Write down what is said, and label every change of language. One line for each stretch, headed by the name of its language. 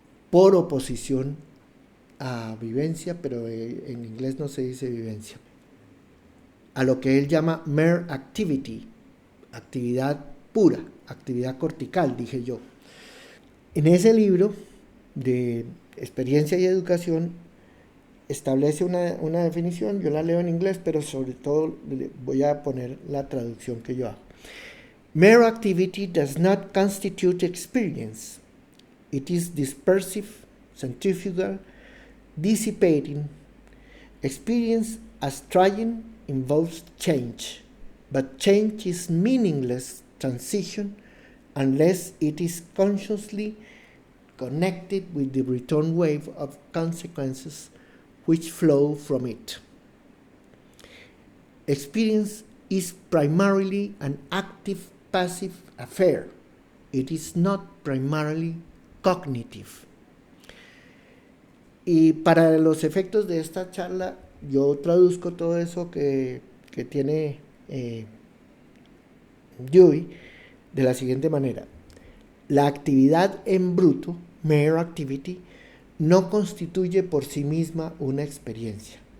Spanish: por oposición a vivencia, pero en inglés no se dice vivencia, a lo que él llama mere activity, actividad pura, actividad cortical, dije yo. En ese libro de Experiencia y Educación establece una definición, yo la leo en inglés, pero sobre todo voy a poner la traducción que yo hago.
English: Mere activity does not constitute experience. It is dispersive, centrifugal, dissipating. Experience as trying involves change, but change is meaningless transition unless it is consciously connected with the return wave of consequences which flow from it. Experience is primarily an active-passive affair. It is not primarily cognitive.
Spanish: Y para los efectos de esta charla, yo traduzco todo eso que tiene Dewey de la siguiente manera. La actividad en bruto, mere activity, no constituye por sí misma una experiencia.